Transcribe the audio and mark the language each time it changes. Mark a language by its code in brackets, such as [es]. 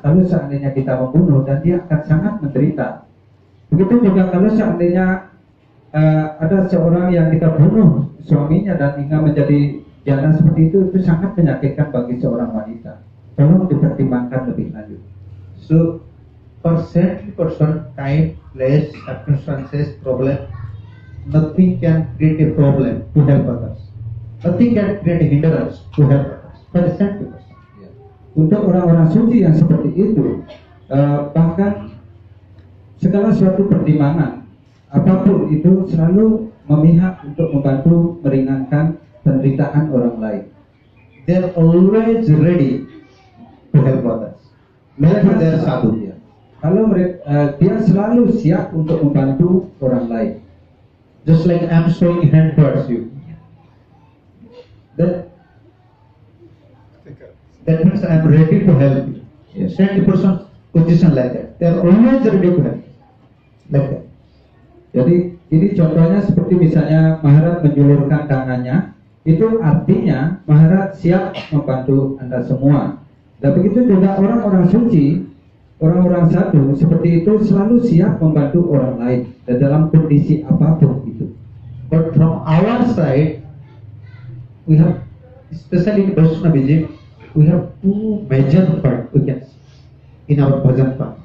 [id] Kalau seandainya kita membunuh, dan dia akan sangat menderita. Begitu juga kalau seandainya ada seorang yang kita bunuh suaminya dan hingga menjadi janda seperti itu sangat menyakitkan bagi seorang wanita. Tolong dipertimbangkan lebih lanjut. [en] So, for saintly person, time, place, circumstances, problem, nothing can create a problem to help others. Nothing can create a hindrance to help others. For the saintly person. [id] Untuk orang-orang suci yang seperti itu, bahkan segala suatu pertimbangan apapun itu selalu memihak untuk membantu meringankan penderitaan orang lain. [en] They are always ready to help others. Whenever they are sadhu. [id] Kalau dia selalu siap untuk membantu orang lain. [en] Just like I am showing hand towards you. That means I am ready to help you. Yes. Saintly person position like that. They are always ready to help. Like that. [id] Jadi ini contohnya seperti misalnya Maharaj menjulurkan tangannya, itu artinya Maharaj siap membantu Anda semua. Dan begitu juga orang-orang suci, orang-orang sadhu seperti itu selalu siap membantu orang lain dan dalam kondisi apapun itu. [en] But from our side, we have, especially in Vaishnavism, we have two major parts we can see in our bhajan part.